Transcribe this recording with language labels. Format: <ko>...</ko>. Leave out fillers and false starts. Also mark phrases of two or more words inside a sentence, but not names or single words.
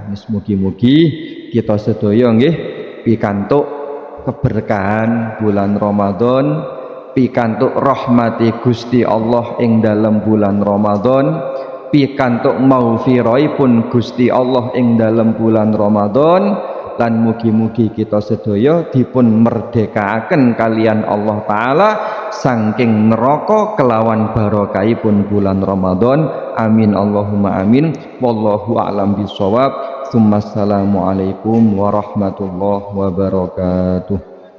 <jv>Mugi-mugi kita sedaya nggih pikantuk keberkahan bulan Ramadan, pikantuk rahmati Gusti Allah ing dalam bulan Ramadan, pikantuk maghfirahipun Gusti Allah ing dalam bulan Ramadan, lan mugi-mugi kita sedaya dipun merdekaaken kalian Allah taala saking neraka kelawan barokahipun bulan Ramadan.</jv> <ar>آمين اللهم آمين. والله أعلم بالصواب. السلام عليكم ورحمة الله وبركاته.</ar>